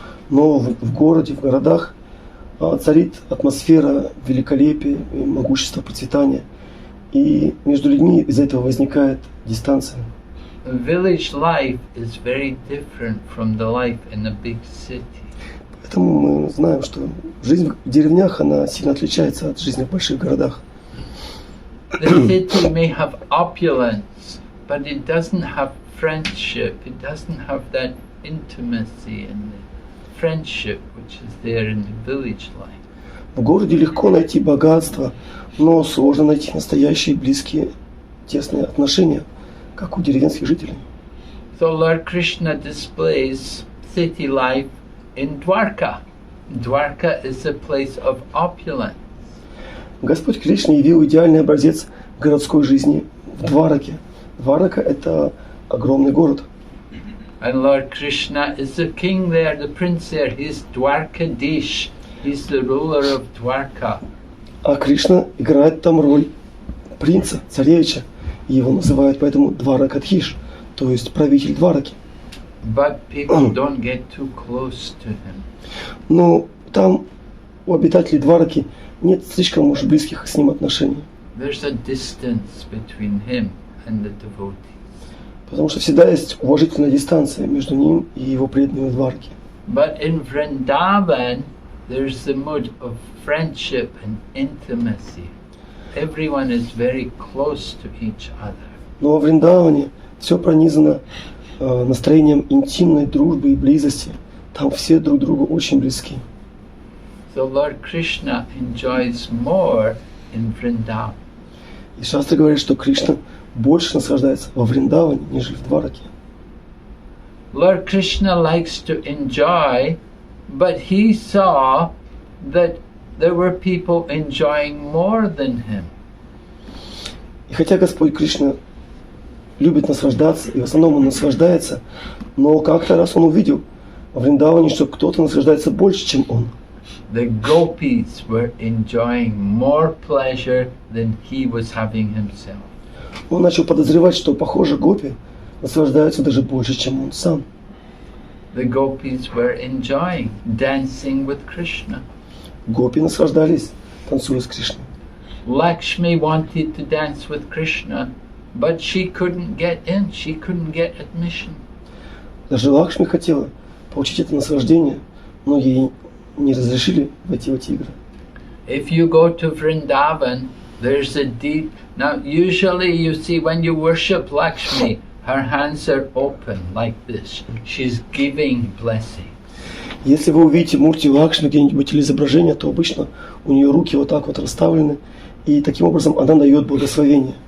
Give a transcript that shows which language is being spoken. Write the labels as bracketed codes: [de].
[ru] Но в городе, в городах царит атмосфера великолепия, могущества, процветания. И между людьми из-за этого возникает дистанция. [en] Village life is very different from the life in a big city. [ru] Поэтому мы знаем, что жизнь в деревнях, она сильно отличается от жизни в больших городах. [en] The city may have opulence, but it doesn't have friendship. It doesn't have that intimacy and the friendship which is there in the village life. [ru] В городе легко найти богатство, но сложно найти настоящие, близкие, тесные отношения, как у деревенских жителей. [en] So Lord Krishna displays city life in Dwarka. Dwarka is a place of opulence. [ru] Господь Кришна явил идеальный образец городской жизни в Двараке. Дварака — это огромный город. [en] And Lord Krishna is the king there, the prince there. He's Dwarkadish. He's the ruler of Dwarka. [ru] А Кришна играет там роль принца, царевича. И его называют поэтому Дваракадхиш, то есть правитель Двараки. [en] But people don't get too close to him. [ru] Но там у обитателей Двараки нет слишком уж близких с ним отношений. [en] There's a distance between him and the devotees. [ru] Потому что всегда есть уважительная дистанция между ним и его преданными Двараки. [en] But in Vrindavan, there's the mood of friendship and intimacy. Everyone is very close to each other. [ru] Но во Вриндаване все пронизано настроением интимной дружбы и близости. Там все друг другу очень близки. [en] So Lord Krishna enjoys more in Vrindavan. [ru] И Шастра говорит, что Кришна больше наслаждается во Вриндаване, нежели в Двараке. [en] Lord Krishna likes to enjoy, but he saw that there were people enjoying more than him. [ru] И хотя Господь Кришна любит наслаждаться, и в основном он наслаждается, но как-то раз он увидел во Вриндаване, что кто-то наслаждается больше, чем он. [en] The gopis were enjoying more pleasure than he was having himself. [ru] Он начал подозревать, что, похоже, гопи наслаждаются даже больше, чем он сам. [en] The gopis were enjoying dancing with Krishna. [ru] Гопи наслаждались, танцуя с Кришной. [en] Lakshmi wanted to dance with Krishna, but she couldn't get in. She couldn't get admission. [ru] Даже Лакшми хотела получить это наслаждение, но ей не разрешили войти в эти игры. [en] If you go to Vrindavan, there's a deep... Now, usually you see when you worship Lakshmi, her hands are open like this. She's giving blessing. [ru] Если вы увидите мурти Лакшми где-нибудь или изображение, то обычно у нее руки вот так вот расставлены, и таким образом она дает благословение.